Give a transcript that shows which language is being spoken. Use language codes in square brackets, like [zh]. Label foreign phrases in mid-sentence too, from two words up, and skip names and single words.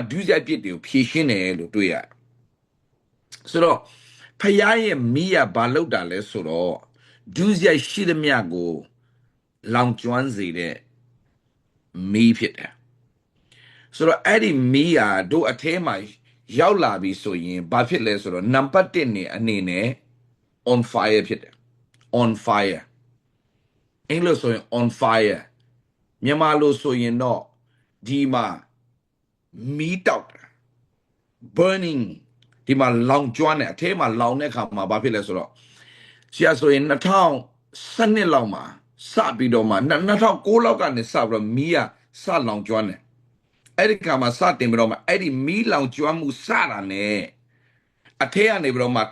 [my] ဒုစရိုက်ပြစ်တွေကိုဖြေရှင်းတယ်လို့တွေ့ရတယ်ဆိုတော့ဖယားရဲ့မီးကဘာလုပ်တာလဲဆိုတော့ ဒုစရိုက်ရှိသမျှကိုလောင်ကျွမ်းစေတဲ့မီးဖြစ်တယ်ဆိုတော့အဲ့ဒီမီးဟာတို့အထဲမှာရောက်လာပြီဆိုရင်ဘာဖြစ်လဲဆိုတော့နံပါတ်1အနေနဲ့ [en] on fire [my] ဖြစ်တယ် [en] on fire [my] အင်္ဂလိပ်ဆိုရင် [en] on fire [my] မြန်မာလိုဆိုရင်တော့ဒီမှာမီးတောက်တာ burning ဒီမှာလောင်ကျွမ်းတယ်အထဲမှာလောင်တဲ့အခါမှာဘာဖြစ်လဲဆိုတော့ဆရာဆိုရင်2012လောက်မှာစပြီးတော့မှ2009လောက်ကနေစပြီးတော့မီးကစလောင်ကျွမ်းတယ်အဲ့ဒီကမှာစတင်ပြီးတော့မှအဲ့ဒီမီးလောင်ကျွမ်းမှုစတာနဲ့အထဲကနေပြီးတော့မှ